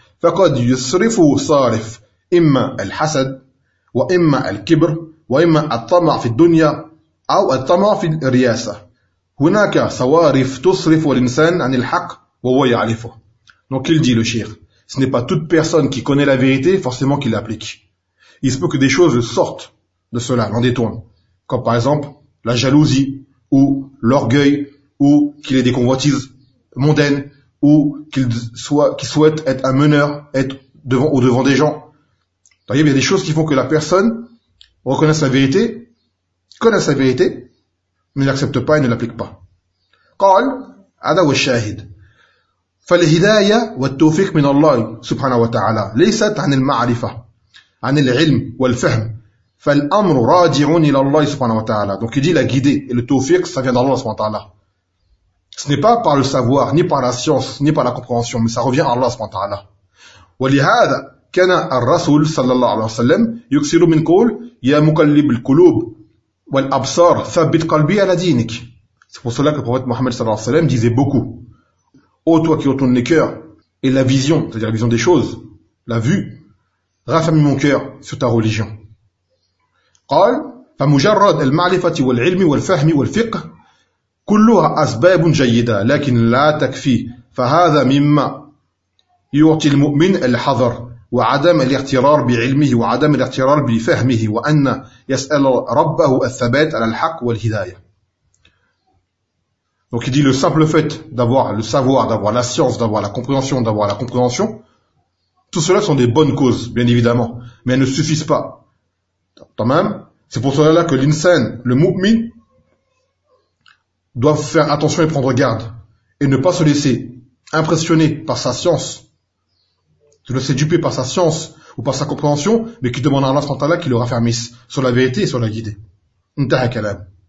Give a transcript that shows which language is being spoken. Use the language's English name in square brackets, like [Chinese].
[Arabic] فقد يصرفه صارف إما الحسد وإما الكبر وإما الطمع في الدنيا أو الطمع في الرياسة. هناك صوارف تصرف الإنسان عن الحق وهو يعرفه. [French] Donc il dit le Cheikh, ce n'est pas toute personne qui connaît la vérité forcément qui l'applique. Il se peut que des choses sortent de cela, l'en détourne. Comme par exemple la jalousie, ou l'orgueil, ou qu'il ait des convoitises mondaines, ou qu'il souhaite être un meneur, être devant au devant des gens. D'ailleurs, il y a des choses qui font que la personne reconnaît sa vérité, connaît sa vérité, mais n'accepte pas et ne l'applique pas. [Arabic] قال هذا والشاهد فالهداية والتوفيق من الله سبحانه وتعالى ليست عن المعرفة عن العلم والفهم فالأمر راجع إلى الله سبحانه وتعالى. [French] Donc il dit la guider et le tawfiq, ça vient d'Allah [Arabic] سبحانه وتعالى. [French] Ce n'est pas par le savoir, ni par la science, ni par la compréhension, mais ça revient à Allah سبحانه وتعالى. [Arabic] ولهذا كان الرسول صلى الله عليه وسلم يكسر من قول يا مقلب القلوب والأبصار ثبت قلبي على دينك. [French] C'est pour cela que le prophète Mohammed [Arabic] صلى الله عليه وسلم [French] disait beaucoup. Ô toi qui retournes les cœurs et la vision, c'est-à-dire la vision des choses, la vue, raffermi mon cœur sur ta religion. [Arabic] قال فمجرد المعرفة والعلم والفهم والفقه كلها أسباب جيدة لكن لا تكفي فهذا مما يعطي المؤمن الحذر وعدم الاغترار بعلمه وعدم الاغترار بفهمه وأن يسأل ربه الثبات على الحق والهداية. [French] Donc il dit le simple fait d'avoir le savoir, d'avoir la science, d'avoir la compréhension, tout cela sont des bonnes causes, bien évidemment, mais elles ne suffisent pas. C'est pour cela que l'insan, le mu'min, doit faire attention et prendre garde, et ne pas se laisser impressionner par sa science, se laisser duper par sa science ou par sa compréhension, mais qui demande à Allah [Arabic] subhanahu wa ta'ala [French] qu'il le raffermisse sur la vérité et sur la guidée. [Arabic] Intaha kalam.